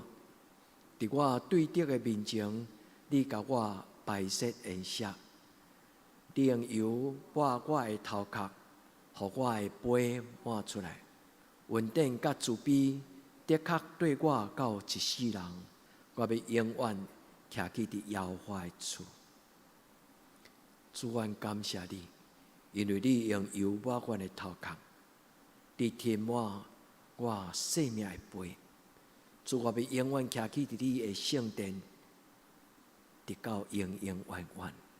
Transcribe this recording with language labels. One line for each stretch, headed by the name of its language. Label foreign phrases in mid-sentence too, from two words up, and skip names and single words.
Min Nan Chinese: 伫我对敌的面前，你甲我摆设筵席，你用油抹我的头壳，互我的杯满出来。恩典甲慈悲的确对我到一世人，我要永远徛起伫耶和华的厝。主，愿感谢你，因为你用油抹我的头壳，你填满我生命的杯。主，我要永远徛起伫你的圣殿，直到永永远远。